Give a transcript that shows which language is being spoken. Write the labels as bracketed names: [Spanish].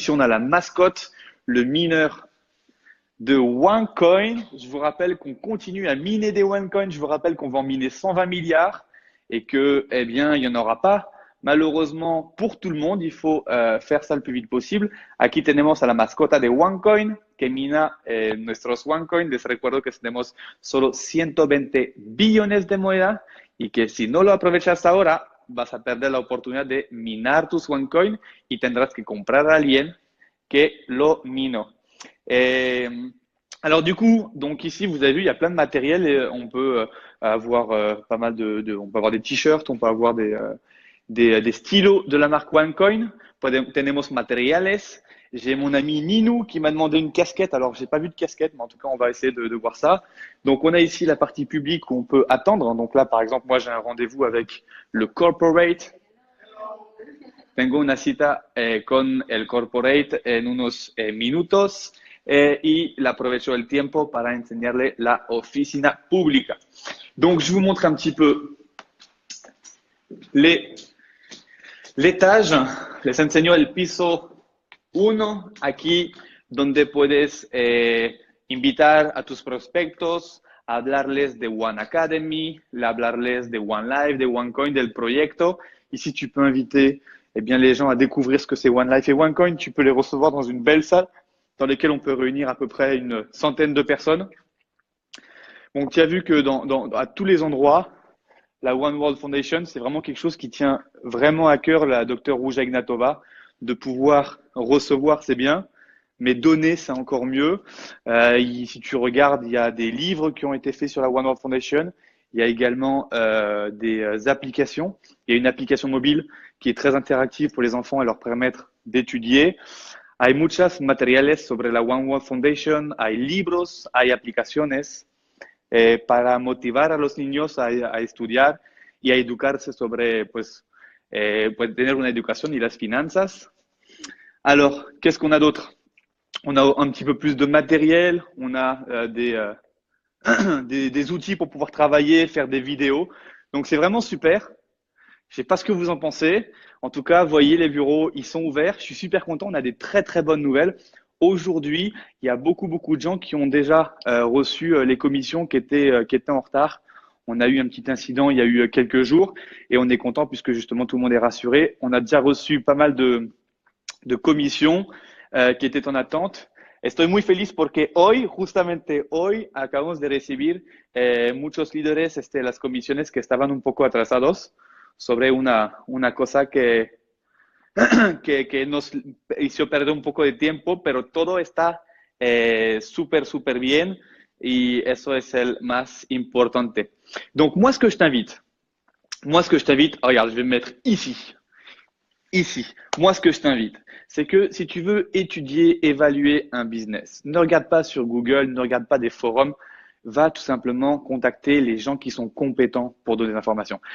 [French] Ici, on a la mascotte, le mineur de OneCoin. Je vous rappelle qu'on continue à miner des OneCoin. Je vous rappelle qu'on va en miner 120 milliards et que, eh bien, il n'y en aura pas. Malheureusement, pour tout le monde, il faut faire ça le plus vite possible. [Spanish] Aquí tenemos a la mascota de OneCoin que mina nuestros OneCoin. Les recuerdo que tenemos solo 120 billones de moneda y que si no lo aprovechas ahora, vas a perder la oportunidad de minar tus OneCoin y tendrás que comprar a alguien que lo mino. [French] Alors du coup, donc ici vous avez vu, il y a plein de matériel et on peut avoir pas mal on peut avoir des t-shirts, on peut avoir des stylos de la marque OneCoin. [Spanish] Tenemos materiales. [French] J'ai mon ami Ninou qui m'a demandé une casquette. Alors j'ai pas vu de casquette, mais en tout cas on va essayer de voir ça. Donc on a ici la partie publique où on peut attendre. Donc là par exemple moi j'ai un rendez-vous avec le corporate. [Spanish] Tengo una cita con el corporate en unos minutos y le aprovecho el tiempo para enseñarle la oficina pública. [French] Donc, je vous montre un petit peu l'étage. [Spanish] Les enseño el piso 1, aquí donde puedes invitar a tus prospectos, a hablarles de One Academy, hablarles de One Life, de OneCoin, del proyecto. [French] Ici, tu peux inviter eh bien, les gens à découvrir ce que c'est One Life et OneCoin. Tu peux les recevoir dans une belle salle dans laquelle on peut réunir à peu près une centaine de personnes. Donc, tu as vu que à tous les endroits, la One World Foundation, c'est vraiment quelque chose qui tient vraiment à cœur la Dr Ruja Ignatova. De pouvoir recevoir, c'est bien, mais donner, c'est encore mieux. Si tu regardes, il y a des livres qui ont été faits sur la One World Foundation. Il y a également des applications. Il y a une application mobile qui est très interactive pour les enfants et leur permettre d'étudier. [Spanish] Hay muchas materiales sobre la One World Foundation, hay libros, hay aplicaciones para motivar a los niños a estudiar y a educarse sobre, pues tener una educación y las finanzas. [French] Alors, qu'est-ce qu'on a d'autre? On a un petit peu plus de matériel, on a des outils pour pouvoir travailler, faire des vidéos. Donc, c'est vraiment super. Je sais pas ce que vous en pensez. En tout cas, voyez, les bureaux, ils sont ouverts. Je suis super content. On a des très, très bonnes nouvelles. Aujourd'hui, il y a beaucoup de gens qui ont déjà reçu les commissions qui étaient en retard. On a eu un petit incident il y a eu quelques jours et on est content puisque justement tout le monde est rassuré. On a déjà reçu pas mal de commissions qui étaient en attente. [Spanish] Estoy muy feliz porque justamente hoy, acabamos de recibir muchos líderes las comisiones que estaban un poco atrasados sobre una cosa que nos hizo perder un poco de tiempo, pero todo está súper bien y eso es el más importante. [French] Donc, moi, ce que je t'invite, regarde, je vais me mettre ici. Moi, ce que je t'invite, c'est que si tu veux étudier, évaluer un business, ne regarde pas sur Google, ne regarde pas des forums, va tout simplement contacter les gens qui sont compétents pour donner des informations.